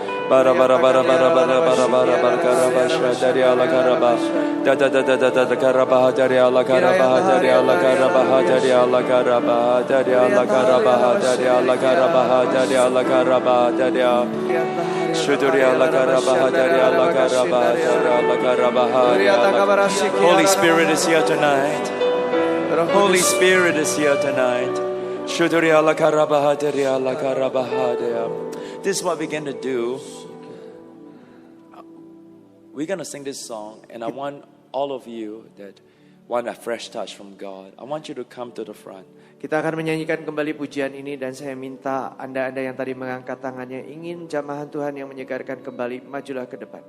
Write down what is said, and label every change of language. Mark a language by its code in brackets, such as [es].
[en] Bara bara bara bara bara bara bara bara karabasha dari Allah karabah da da da da da da karabah dari Allah karabah dari Allah karabah dari Allah karabah dari Allah karabah dari Allah karabah dari Allah karabah dari Syuduri Allah karabah dari Allah karabah dari Allah karabah. Holy Spirit is here tonight. Holy Spirit is here tonight. Syuduri Allah karabah dari Allah karabah dari. This is what we're going to do. We're going to sing this song, and I want all of you that want a fresh touch from God, I want you to come to the front. [id] Kita akan menyanyikan kembali pujian ini dan saya minta Anda-anda yang tadi mengangkat tangannya ingin jamahan Tuhan yang menyegarkan kembali, majulah ke depan.